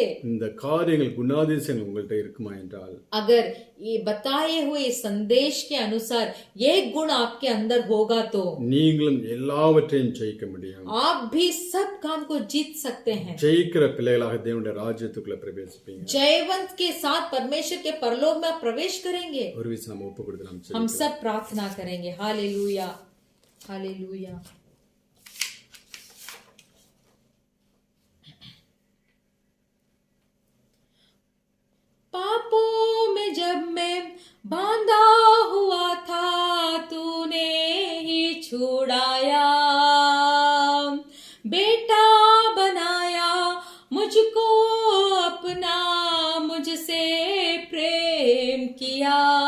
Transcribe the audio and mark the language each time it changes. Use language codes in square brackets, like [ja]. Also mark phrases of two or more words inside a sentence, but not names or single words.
[ta] இந்த காரியங்கள் குணாதிசயங்கள் உங்கள்கிட்ட இருக்குமா என்றால், [hi] अगर ये बताए हुए संदेश के अनुसार ये गुण आपके अंदर होगा तो [ta] நீங்களும் எல்லாவற்றையும் ஜெயிக்க முடியும். [hi] आप भी सब काम को जीत सकते हैं। [ta] ஜெயிக்கிற பிள்ளைகளாக தேவனுடைய ராஜ்யத்துக்குள்ள பிரவேசிப்பீங்க. [hi] जयवंत के साथ परमेश्वर के परलोक में आप प्रवेश करेंगे। [ta] ஒரு விஷயம் நம்ம ஒப்பு கொடுத்து நாம் [hi] हम [ta] ஜெபிக்கலாம். [hi] सब प्रार्थना करेंगे। हालेलुया, हालेलुया। पापों में जब मैं बांधा हुआ था, तूने ही छुड़ाया, बेटा बनाया मुझको अपना, मुझसे प्रेम किया।